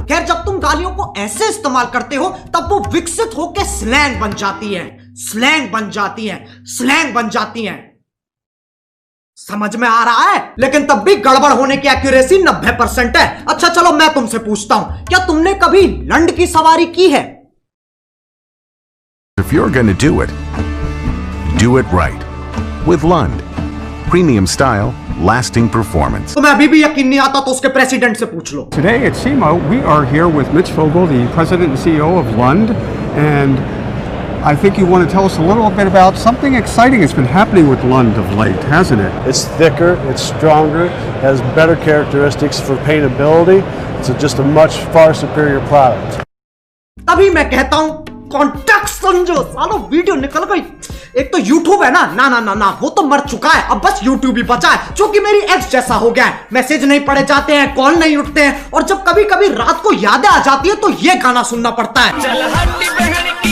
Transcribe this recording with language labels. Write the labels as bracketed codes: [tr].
[hi] खैर, जब तुम गालियों को ऐसे इस्तेमाल करते हो तब वो विकसित होकर स्लैंग बन जाती है, स्लैंग बन जाती है, स्लैंग बन जाती है। समझ में आ रहा है? लेकिन तब भी गड़बड़ होने की एक्यूरेसी 90% है। अच्छा चलो मैं तुमसे पूछता हूं, क्या तुमने कभी लंड की सवारी की है? [en] If you're going to do it right. With Lund. Premium style, lasting performance. [hi] तुम्हें अभी भी यकीन नहीं आता तो उसके प्रेसिडेंट से पूछ लो। [en] Today at SEMA, we are here with Mitch Vogel, the president and CEO of Lund, and I think you want to tell us a little bit about something exciting that's been happening with Lund of late, hasn't it? It's thicker, it's stronger, has better characteristics for paintability. It's just a much far superior product. [hi] तभी मैं कहता हूं context समझो। सालो video निकल गई। एक तो YouTube है ना, ना ना ना ना, वो तो मर चुका है। अब बस YouTube ही बचा है, जो कि मेरी एक्स जैसा हो गया है। मैसेज नहीं पढ़े जाते हैं, कॉल नहीं उठते हैं, और जब कभी कभी रात को यादें आ जाती है तो ये गाना सुनना पड़ता है।